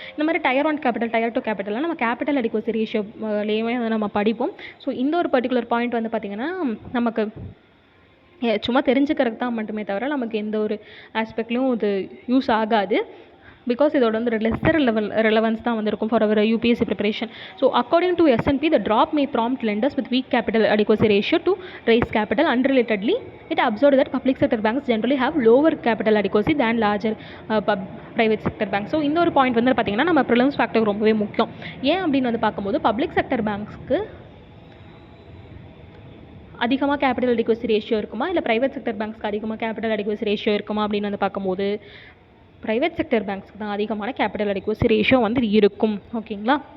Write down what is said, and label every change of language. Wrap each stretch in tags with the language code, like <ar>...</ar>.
<ta>இந்த மாதிரி Tier 1 capital, Tier 2 கேபிட்டல்லாம் நம்ம கேபிட்டல் அடிக்குவசி ரேஷியோலேயுமே வந்து நம்ம படிப்போம். ஸோ இந்த ஒரு பர்டிகுலர் பாயிண்ட் வந்து பார்த்திங்கன்னா நமக்கு சும்மா தெரிஞ்சுக்கிறதுக்கு தான் மட்டுமே தவிர நமக்கு எந்த ஒரு ஆஸ்பெக்ட்லையும் இது யூஸ் ஆகாது. பிகாஸ் இதோட வந்து லெஸ்ஸர் ரெலவன்ஸ் தான் வந்து இருக்கும்</ta> <en>For our UPSC preparation. So according to S&P the drop may prompt lenders with weak capital adequacy ratio to raise capital. Unrelatedly, it observed that public sector banks generally have lower capital adequacy than larger private sector banks.</en> <ta>So இந்த ஒரு point வந்து பார்த்திங்கன்னா நம்ம prelims factor ரொம்பவே முக்கியம். ஏன் அப்படின்னு வந்து பார்க்கும்போது பப்ளிக் செக்டர் பேங்க்ஸ்க்கு அதிகமாக கேபிட்டல் அடிக்குவசி ரேஷியோ இருக்குமா, இல்லை ப்ரைவேட் செக்டர் பேங்க்ஸ்க்கு அதிகமாக கேபிட்டல் அடிக்குவசி ரேஷியோ இருக்குமா அப்படின்னு வந்து பார்க்கும்போது ப்ரைவேட் செக்டர் பேங்க்ஸ்க்கு தான் அதிகமான கேபிட்டல் அடிக்குவசி ரேஷியோ வந்து இருக்கும். ஓகேங்களா?</ta>